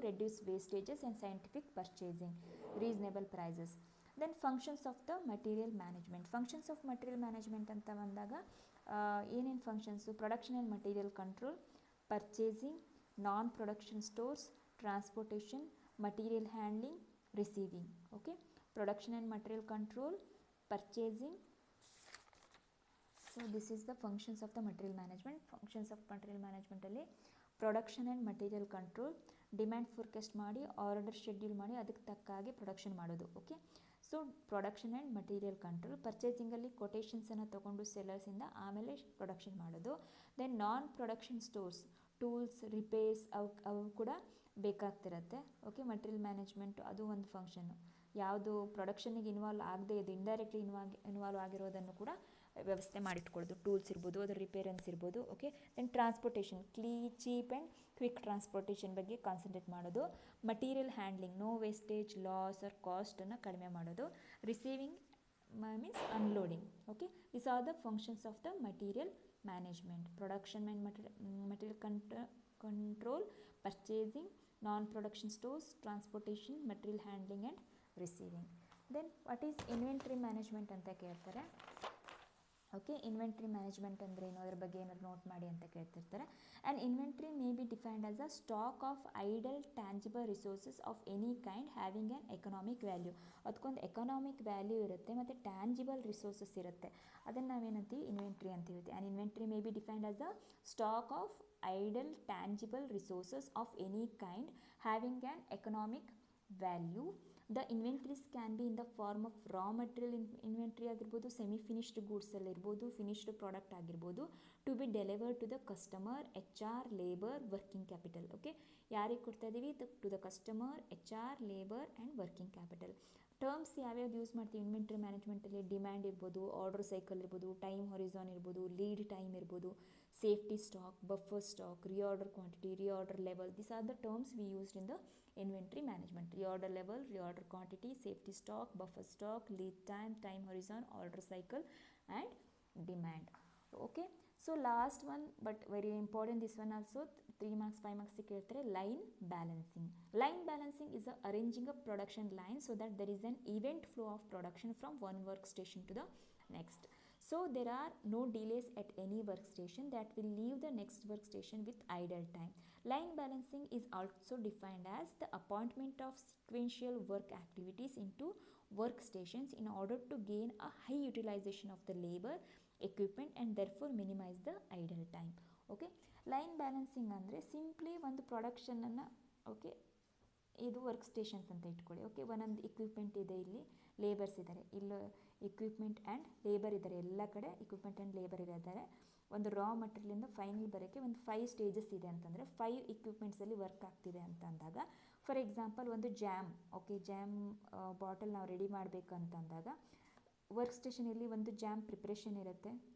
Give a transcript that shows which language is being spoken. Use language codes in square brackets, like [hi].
[en] Reduce wastages and scientific purchasing, reasonable prices. Then functions of the material management. Functions of material management [kn] ಅಂತ ಬಂದಾಗ ಏನೇನು functions? [en] Production and material control, purchasing, non production stores, transportation, material handling, receiving. Okay, production and material control, purchasing. So this is the functions of the material management. Functions of material management [kn] ಅಲ್ಲಿ production and material control, demand forecast ಮಾಡಿ order schedule ಮಾಡಿ ಅದಕ್ಕೆ ತಕ್ಕ ಹಾಗೆ production ಮಾಡೋದು. Okay, so production and material control. ಪರ್ಚೇಸಿಂಗಲ್ಲಿ ಕೊಟೇಷನ್ಸನ್ನು ತೊಗೊಂಡು ಸೆಲ್ಲರ್ಸಿಂದ ಆಮೇಲೆ production ಮಾಡೋದು. [en] then non production stores, tools, repairs [kn] ಅವು ಕೂಡ ಬೇಕಾಗ್ತಿರತ್ತೆ. ಓಕೆ, ಮಟೀರಿಯಲ್ ಮ್ಯಾನೇಜ್ಮೆಂಟ್ ಅದು ಒಂದು ಫಂಕ್ಷನ್ನು. ಯಾವುದು ಪ್ರೊಡಕ್ಷನಿಗೆ ಇನ್ವಾಲ್ವ್ ಆಗದೆ ಇದು ಇಂಡೈರೆಕ್ಟ್ಲಿ ಇನ್ವಾಲ್ವ್ ಆಗಿರೋದನ್ನು ಕೂಡ ವ್ಯವಸ್ಥೆ ಮಾಡಿಟ್ಕೊಳ್ಳೋದು. ಟೂಲ್ಸ್ ಇರ್ಬೋದು, ಅದರ ರಿಪೇರೆನ್ಸ್ ಇರ್ಬೋದು. Okay, [en] then transportation, cheap and quick transportation [kn] ಬಗ್ಗೆ ಕಾನ್ಸಂಟ್ರೇಟ್ ಮಾಡೋದು. [en] material handling, no wastage, loss or ಕಾಸ್ಟನ್ನು [kn] ಕಡಿಮೆ ಮಾಡೋದು. [en] Receiving means unloading. Okay, this are the functions of the material management. Production and material control, purchasing, non-production stores, transportation, material handling and receiving. Then what is inventory management [kn] ಅಂತ ಕೇಳ್ತಾರೆ. Okay, inventory management ಅಂದರೆ ಏನು, ಅದ್ರ ಬಗ್ಗೆ ಏನಾದ್ರು note ಮಾಡಿ ಅಂತ ಕೇಳ್ತಿರ್ತಾರೆ. [en] And inventory may be defined as a stock of idle tangible resources of any kind having an economic value. [kn] ಅದಕ್ಕೊಂದು ಎಕನಾಮಿಕ್ ವ್ಯಾಲ್ಯೂ ಇರುತ್ತೆ ಮತ್ತು ಟ್ಯಾಂಜಿಬಲ್ ರಿಸೋರ್ಸಸ್ ಇರುತ್ತೆ, ಅದನ್ನು ನಾವೇನಂತೀವಿ ಇನ್ವೆಂಟ್ರಿ ಅಂತೀವಿ. [en] And inventory may be defined as a stock of idle tangible resources of any kind having an economic value. The inventories can be in the form of raw material inventory [kn] ಆಗಿರ್ಬೋದು, [en] Semi finished ಗೂಡ್ಸಲ್ಲಿ ಇರ್ಬೋದು, finished product ಆಗಿರ್ಬೋದು, to be delivered to the customer, HR, labour, working capital. Okay, [kn] ಯಾರಿಗೆ ಕೊಡ್ತಾ ಇದ್ದೀವಿ, [en] To the customer, HR, labour and working capital. Terms ಯಾವ್ಯಾವ್ದು use ಮಾಡ್ತೀವಿ inventory ಮ್ಯಾನೇಜ್ಮೆಂಟಲ್ಲಿ, demand [kn] ಇರ್ಬೋದು, [en] Order cycle ಇರ್ಬೋದು, time horizon ಇರ್ಬೋದು, lead time ಇರ್ಬೋದು, safety stock, buffer stock, reorder quantity, reorder level. These are the terms we used in the inventory management. Reorder level, reorder quantity, safety stock, buffer stock, lead time, time horizon, order cycle and demand. Okay, so last one but very important, this one also 3 marks 5 marks [kn] ಕೇಳ್ತಾರೆ. [en] line balancing. Line balancing is arranging a production line so that there is an event flow of production from one workstation to the next. So there are no delays at any workstation that will leave the next workstation with idle time. Line balancing is also defined as the appointment of sequential work activities into workstations in order to gain a high utilization of the labor, equipment and therefore minimize the idle time. [kn] Okay, line balancing ಅಂದರೆ simply ಒಂದು ಪ್ರೊಡಕ್ಷನನ್ನು, okay, ಇದು work stations ಅಂತ ಇಟ್ಕೊಳ್ಳಿ. Okay, ಒಂದೊಂದು equipment ಇದೆ, ಇಲ್ಲಿ labours ಇದ್ದಾರೆ, ಇಲ್ಲಿ ಇಕ್ವಿಪ್ಮೆಂಟ್ ಆ್ಯಂಡ್ ಲೇಬರ್ ಇದ್ದಾರೆ, ಎಲ್ಲ ಕಡೆ ಇಕ್ವಿಪ್ಮೆಂಟ್ ಆ್ಯಂಡ್ ಲೇಬರ್ ಇದ್ದಾರೆ. ಒಂದು ರಾ ಮಟೀರಿಯಲಿಂದ ಫೈನಲ್ ಬರೋಕ್ಕೆ ಒಂದು 5 ಸ್ಟೇಜಸ್ ಇದೆ ಅಂತಂದರೆ 5 ಇಕ್ವಿಪ್ಮೆಂಟ್ಸಲ್ಲಿ ವರ್ಕ್ ಆಗ್ತಿದೆ ಅಂತ ಅಂದಾಗ, ಫಾರ್ ಎಕ್ಸಾಂಪಲ್ ಒಂದು ಜಾಮ್, ಓಕೆ, ಜಾಮ್ ಬಾಟಲ್ ನಾವು ರೆಡಿ ಮಾಡಬೇಕಂತಂದಾಗ ವರ್ಕ್ ಸ್ಟೇಷನಲ್ಲಿ ಒಂದು ಜಾಮ್ ಪ್ರಿಪ್ರೇಷನ್ ಇರುತ್ತೆ.